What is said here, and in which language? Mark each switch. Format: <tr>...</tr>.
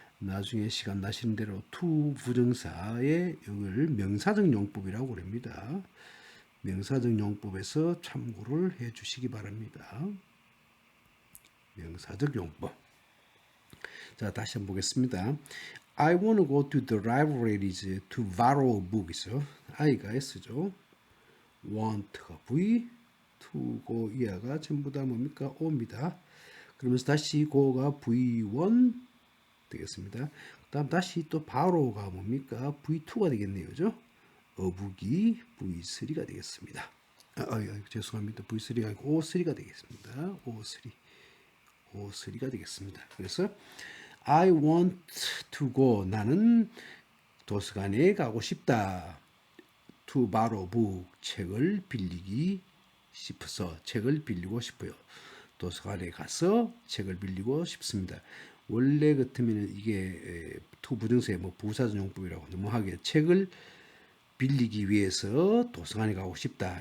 <ko>나중에 시간 나시는 대로 to 부정사의 이걸 명사적 용법이라고 그럽니다. 명사적 용법에서 참고를 해 주시기 바랍니다. 명사적 용법. 자, 다시 한번 보겠습니다.</ko> <en>I want to go to the libraries to borrow a book 있어요.</en> <ko>I가 S죠. want가 V, to go 이하가 전부 다 뭡니까? O입니다. 그러면서 다시 go가 V1 되겠습니다. 그 다음 다시 또 borrow가 뭡니까? V2가 되겠네요. 그죠? 어북이 V3가 되겠습니다. 죄송합니다. V3가 아니고 O3가 되겠습니다. O3가 되겠습니다.</ko> <en>그래서 I want to go.</en> <ko>나는 도서관에 가고 싶다.</ko> <en>To borrow book.</en> <ko>책을 빌리기 싶어서 책을 빌리고 싶어요. 도서관에 가서 책을 빌리고 싶습니다. 원래 같으면 이게 to 부정사의 뭐 부사적 용법이라고 너무하게 책을 빌리기 위해서 도서관에 가고 싶다.</ko>